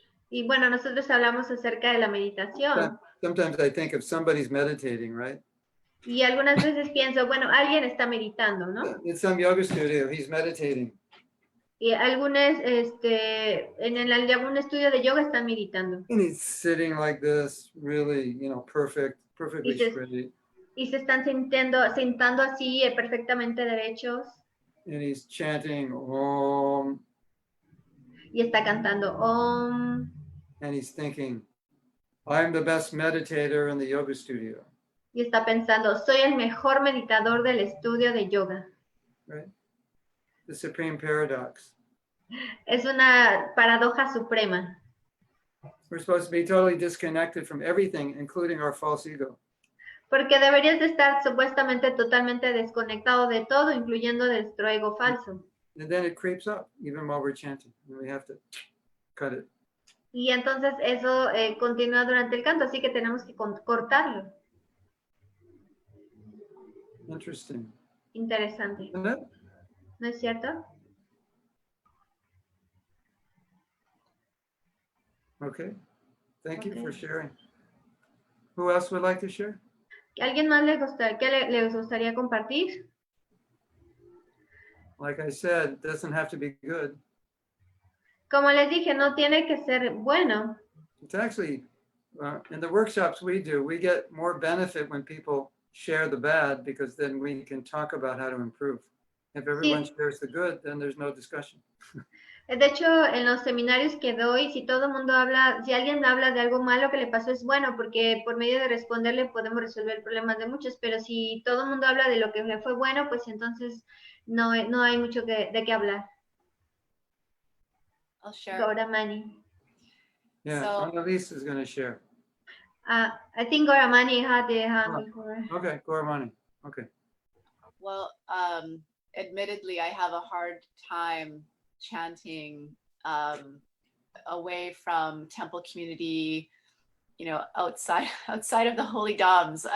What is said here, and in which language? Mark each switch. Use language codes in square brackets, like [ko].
[es] Y bueno, nosotros hablamos acerca de la meditación. [en] sometimes I think if somebody's meditating, right? [es] Y algunas veces pienso, bueno, alguien está meditando, ¿no? [en] In some yoga studio, he's meditating. [es] Y algunos, en algún estudio de yoga están meditando. [en] And he's sitting like this, really, perfectly straight. [es] Y se están sentando así, perfectamente derechos. [en] And he's chanting Om. [es] Y está cantando Om. [en] And he's thinking, I'm the best meditator in the yoga studio. [es] Y está pensando, soy el mejor meditador del estudio de yoga. [en] Right? The supreme paradox. [es] Es una paradoja suprema. [en] We're supposed to be totally disconnected from everything, including our false ego. [es] Porque deberías de estar supuestamente totalmente desconectado de todo, incluyendo de nuestro ego falso. [en] And then it creeps up, even while we're chanting. And we have to cut it. [es] Y entonces eso continúa durante el canto, así que tenemos que cortarlo. [en] Interesting. [es] Interesante. [en] Isn't it? [es] ¿No es cierto? [en] Okay. Thank you Okay. for sharing. Who else would like to share? [es] ¿Alguien más les gustaría compartir? [en] Like I said, it doesn't have to be good. [es] Como les dije, no tiene que ser bueno. [en] It's actually, in the workshops we do, we get more benefit when people share the bad, because then we can talk about how to improve. If everyone shares the good, then there's no discussion. [es] De hecho, en los seminarios que doy, si todo el mundo habla, si alguien habla de algo malo que le pasó, es bueno, porque por medio de responderle podemos resolver problemas de muchos, pero si todo el mundo habla de lo que le fue bueno, pues entonces no hay mucho de qué hablar. [en] I'll share. Gauramani. Yeah, So- Annalise is going to share. I think Gauramani had the hand before. Okay, Gauramani. Okay. Well, admittedly, I have a hard time chanting away from temple community, outside of the holy dhams.